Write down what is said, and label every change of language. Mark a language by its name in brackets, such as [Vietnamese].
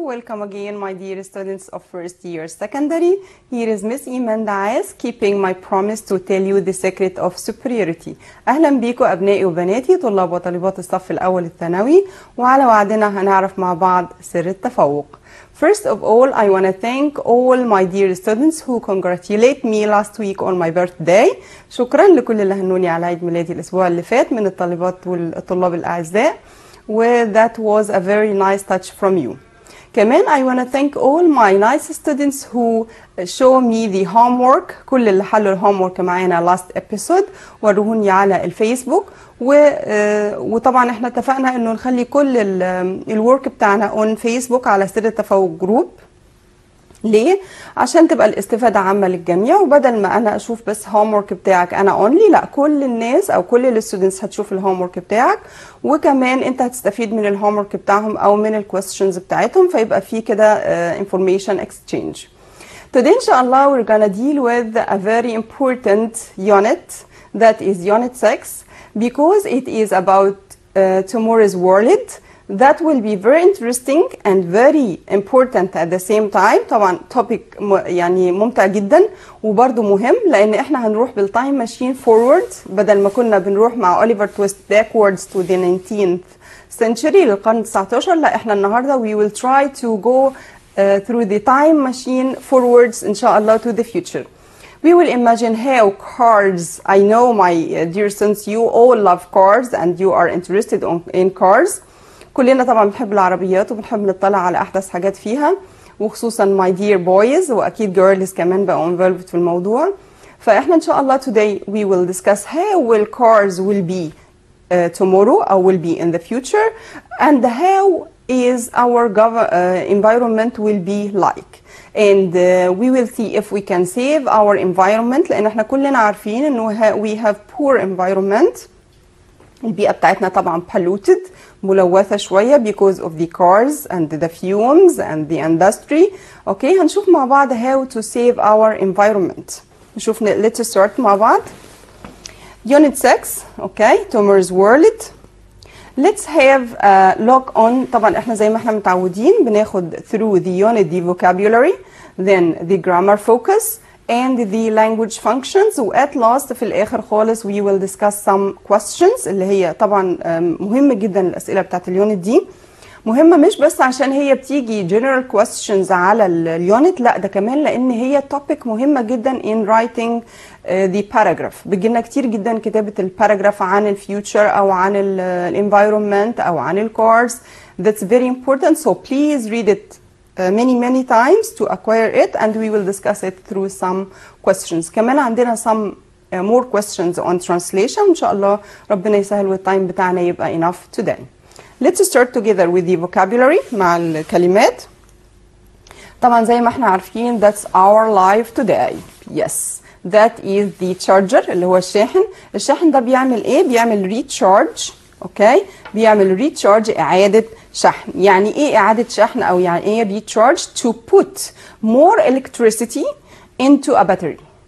[English] Welcome again, my dear students of first year secondary. Here is Miss Iman Daas, keeping my promise to tell you the secret of superiority. [Arabic] أهلا بيكم أبنائي وبناتي طلاب وطالبات الصف الأول الثانوي, وعلى وعدنا هنعرف مع بعض سر التفوق. [English] First of all, I want to thank all my dear students who congratulate me last week on my birthday. [Arabic] شكرا لكل اللي هنوني على عيد ميلادي الأسبوع اللي فات من الطالبات والطلاب الأعزاء. [English] Well, that was a very nice touch from you. [Arabic] كمان [English] I want to thank all my nice students who show me the homework. [Arabic] كل اللي حلوا الهومورك معانا [English] last episode [Arabic] وروهوني على الفيسبوك. وطبعا احنا اتفقنا انه نخلي كل الورك بتاعنا [English] on [Arabic] فيسبوك على سر التفوق جروب. ليه؟ عشان تبقى الاستفادة عامة للجميع, وبدل ما انا اشوف بس هومورك بتاعك انا اونلي, لا, كل الناس او كل الستودنتس هتشوف الهومورك بتاعك, وكمان انت هتستفيد من الهومورك بتاعهم او من الكويستشنز بتاعتهم, فيبقى في كده [English] information exchange. Today inshallah we're gonna deal with a very important unit, that is unit 6, because it is about tomorrow's world. That will be very interesting and very important at the same time. [Arabic] طبعا topic يعني ممتع جدا وبرضه مهم, لان احنا هنروح بالتايم ماشين [English] forward [Arabic] بدل ما كنا بنروح مع أوليفر تويست [English] backwards to the 19th century [Arabic] للقرن 19. لا, احنا النهارده [English] we will try to go through the time machine forwards [Arabic] إن شاء الله [English] to the future. We will imagine how cars, I know my dear students, you all love cars and you are interested in cars. [Arabic] كلنا طبعا بنحب العربيات وبنحب نطلع على احدث حاجات فيها, وخصوصا [English] my dear boys, [Arabic] واكيد [English] girls [Arabic] كمان بقوا [English] involved [Arabic] في الموضوع. فاحنا ان شاء الله [English] today we will discuss how will cars will be tomorrow or will be in the future, and how is our environment will be like, and we will see if we can save our environment, [Arabic] لان احنا كلنا عارفين انه [English] we have poor environment. [Arabic] البيئة بتاعتنا طبعا [English] polluted, [Arabic] ملوثة شوية [English] because of the cars and the fumes and the industry. [Arabic] اوكي, هنشوف مع بعض [English] how to save our environment. [Arabic] نشوف [English] let's start [Arabic] مع بعض. [English] Unit 6, okay, tomorrow's world. Let's have a look on. [Arabic] طبعا احنا زي ما احنا متعودين بناخد [English] through the unit the vocabulary, then the grammar focus and the language functions, و at last [Arabic] في الآخر خالص [English] we will discuss some questions, [Arabic] اللي هي طبعا مهمة جدا. الأسئلة بتاعت اليونت دي مهمة مش بس عشان هي بتيجي [English] general questions [Arabic] على اليونت, لا, ده كمان لأن هي topic مهمة جدا [English] in writing the paragraph. [Arabic] بيجيلنا كتير جدا كتابة الباراجراف عن الفيوتشر أو عن environment أو عن الcars. [English] That's very important, so please read it many times to acquire it, and we will discuss it through some questions. [Arabic] كمان عندنا [English] some more questions on translation. [Arabic] إن شاء الله ربنا يسهل والتايم بتاعنا يبقى [English] enough today. Let's start together with the vocabulary [Arabic] مع الكلمات. طبعا زي ما احنا عارفين [English] that's our life today. Yes, that is the charger [Arabic] اللي هو الشاحن. الشاحن ده بيعمل ايه؟ بيعمل recharge. اوكي, بيعمل recharge, إعادة شحن. يعني ايه إعادة شحن او يعني ايه recharge؟ [English] to put more electricity into a battery.